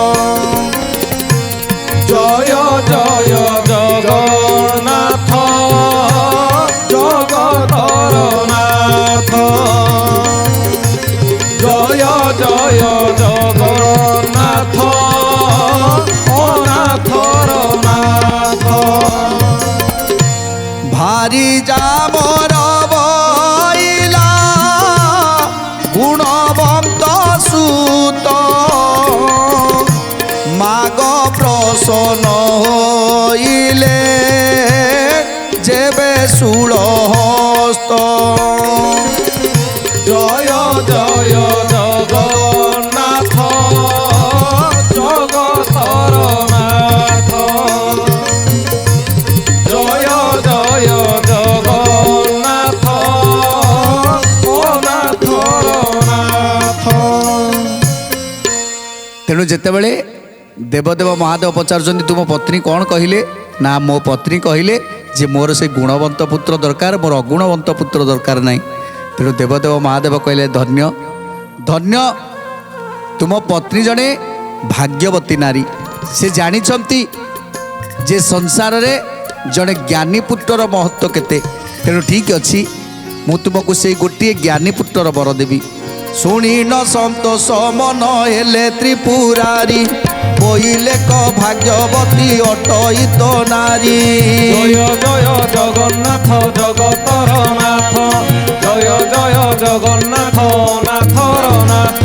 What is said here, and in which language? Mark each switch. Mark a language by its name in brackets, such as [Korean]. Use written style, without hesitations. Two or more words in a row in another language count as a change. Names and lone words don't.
[Odia] ଜୟ ଜୟ ଜଗନ୍ନାଥ ଜଗତର ନାଥ, ଜୟ ଜୟ ଜଗନ୍ନାଥ ଅନାଥର ନାଥ। ଭାରି ଜାମର ବଇଲା ଗୁଣବନ୍ତ ସୁତ, ମାଗ ପ୍ରସନ୍ନ ହୋଇଲେ ଯେବେ ଶୂଳ ହସ୍ତ। ଜୟ ଜୟ ଜଗନ୍ନାଥ ଜଗତର ନାଥ, ଜୟ ଜୟ ଜଗନ୍ନାଥ ଅନାଥର ନାଥ। ତେଣୁ ଯେତେବେଳେ ଦେବଦେବ ମହାଦେବ ପଚାରୁଛନ୍ତି ତୁମ ପତ୍ନୀ କୌନ କହଲେ ନା, ମୋ ପତ୍ନୀ କହଲେ ଯେ ମୋର ସେ ଗୁଣବନ୍ତ ପୁତ୍ର ଦରକାର, ମୋର ଅଗୁଣବନ୍ତ ପୁତ୍ର ଦରକାର ନହିଁ। ତେଣୁ ଦେବଦେବ ମହାଦେବ କହଲେ ଧନ୍ୟ ଧନ୍ୟ ତୁମ ପତ୍ନୀ ଜଣେ ଭାଗ୍ୟବତୀ ନାରୀ। ସେ ଜାଣିଛନ୍ତି ଯେ ସଂସାର ରେ ଜଣେ ଜ୍ଞାନୀ ପୁତ୍ରର ମହତ୍ୱ କେତେ। ତେଣୁ ଠିକ ଅଛି ମୁ ତୁମକୋ ସେ ଗୋଟେ ଜ୍ଞାନୀ ପୁତ୍ରର ବର ଦେବି। ଶୁଣି ନ ସନ୍ତୋଷ ମନ ହେଲେ ତ୍ରିପୁରାରି, ବୋଇଲେ କ ଭାଗ୍ୟବତୀ ଅଟଇ ତୋ ନାରୀ। ଜୟ ଜୟ ଜଗନ୍ନାଥ ଜଗତର ନାଥ, ଜୟ ଜୟ ଜଗନ୍ନାଥ ନାଥର ନାଥ।